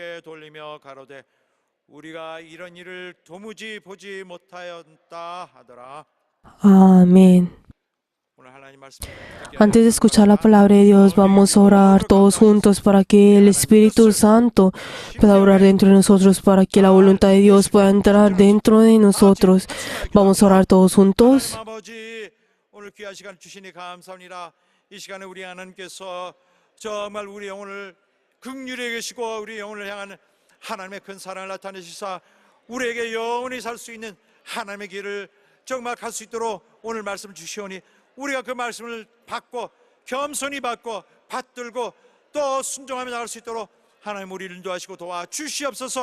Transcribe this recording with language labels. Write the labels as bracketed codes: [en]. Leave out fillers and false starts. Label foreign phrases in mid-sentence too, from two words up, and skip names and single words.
[es] Amén. Antes de escuchar la palabra de Dios, vamos a orar todos juntos para que el Espíritu Santo pueda orar dentro de nosotros, para que la voluntad de Dios pueda entrar dentro de nosotros. Vamos a orar todos juntos. [ko] 하나님의 큰 사랑을 나타내시사 우리에게 영원히 살 수 있는 하나님의 길을 정말 갈 수 있도록 오늘 말씀을 주시오니 우리가 그 말씀을 받고 겸손히 받고 받들고 또 순종하며 나갈 수 있도록 하나님 우리를 인도하시고 도와주시옵소서.